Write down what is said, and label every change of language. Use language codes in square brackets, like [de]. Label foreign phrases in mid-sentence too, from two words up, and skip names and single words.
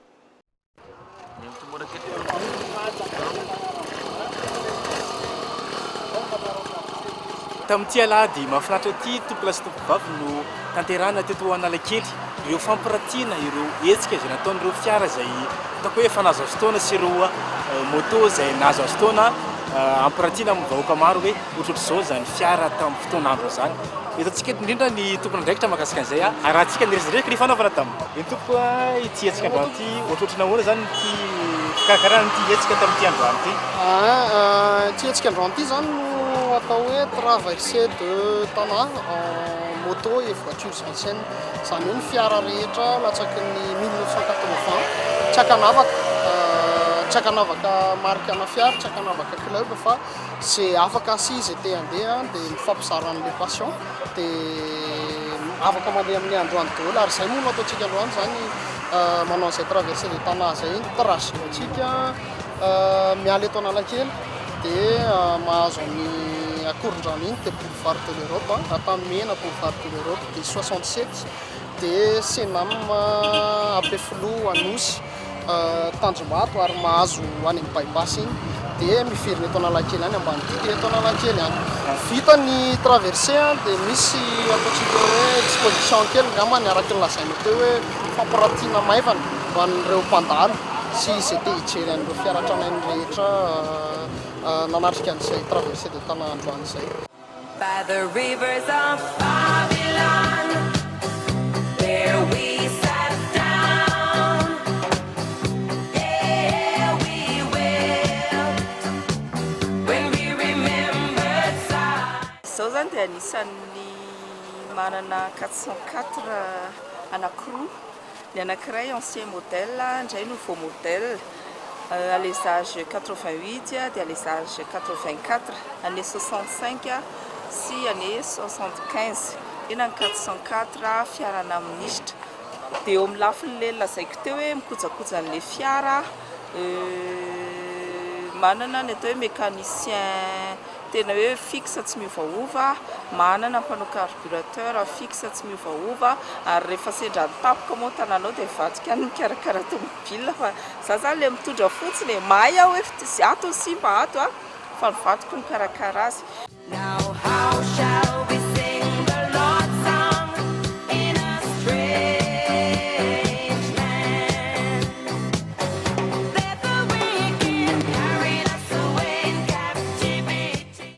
[mg] Tamin'ity alahady mahafinaritra ity tompolasy tompovavy no tanterahana teto Analakely ireo fampiratiana ireo hetsika izay nataon'ireo fiara izay hitako hoe efa nahazo azo taona sy ireo moto izay nahazo azo taona ampiratiana amin'ny vahoaka maro hoe ohatrohatr'izao zany fiara tamin'ny fotoan'andro zany. Hitantsika indrindra ny tompon'andraikitra mahakasika an'izay ary antsika niresadresaka ny fanaovana taminy. Ny tompo ity hetsika androany ity ohatrohatry nahoana zany ity fikarakarana ity hetsika tamin'ity androany ity. Ity hetsika androany ity zany no atao hoe [fr] traversée de Tana en moto et voiture ancienne. [mg] Zany hoe ny fiara rehetra latsaky ny 1980 tsy hakanavaka marikana fiara, tsy hakanavaka club fa c'est afaka sy izy te handeha dia mifampizara an'ilay passion dia afaka mandeha amin'ny androany daholo ary izay moa no ataontsika androany zany manao an'izay [fr] traversée de Tana [mg] zay tracé antsika miala eto Analakely dia mahazo amin'ny akoron-drano iny dia boulevard de l'Europe atamena boulevard de l'Europe dia 67 dia Senam Ambefilo Anosy Tanjombato ary mahazo any amin'ny bypass iny dia miverina eto Analakely any ambanidia eto Analakely any. Vita ny traversée dia misy ataontsika hoe exposition kely ngambany araka ny lazaina teo hoe fampiratiana maivana ho an'ireo mpandalo sy izay te hijery an'ireo fiaratranainy rehetra nanatrika an'izay [fr] traversée de Tana [mg] androany izay. [en] By the rivers of Babylon, there we sat down. There we will, when we remembered [mg] Izao zany dia anisan'ny manana 404 anankiroa. Ny anankiray [fr] ancien modèle, [mg] indray [fr] nouveau modèle. À l'essage 88 dia l'essage 84, année 65 sy année 75. [mg] Ina 404 fiarana ministre. Dia eo amin'ny lafin'le lazaiko teo hoe mikojakoja an'le fiara manana ny atao hoe mécanicien tena hoe fixe tsy miovaova, manana mpanao [fr] carburateur fixe [mg] tsy miovaova, ary rehefa sendra tapoka moa tananao dia vadika ny mikarakara tomobile fa za zany le mitondra fotsiny mahay aho hoe ato ny simba ato fa ny vadiko ny karakara azy. [en] Now how shall we sing the Lord's song in a strange land? That the wicked carried us away in captivity.